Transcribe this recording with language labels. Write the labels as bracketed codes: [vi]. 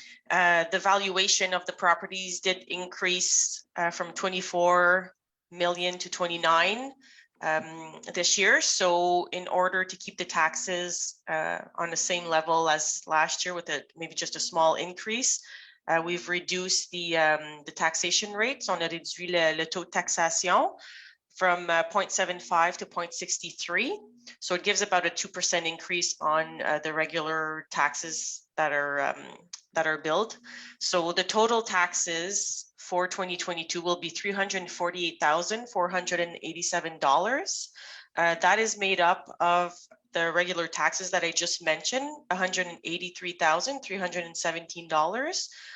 [en] The valuation of the properties did increase from 24 million to 29 this year. So in order to keep the taxes on the same level as last year with maybe just a small increase, we've reduced the taxation rates. [fr] On a réduit le taux de taxation [en] from 0.75 to 0.63. So it gives about a 2% increase on the regular taxes that are billed. So the total taxes for 2022 will be $348,487. That is made up of the regular taxes that I just mentioned, $183,317.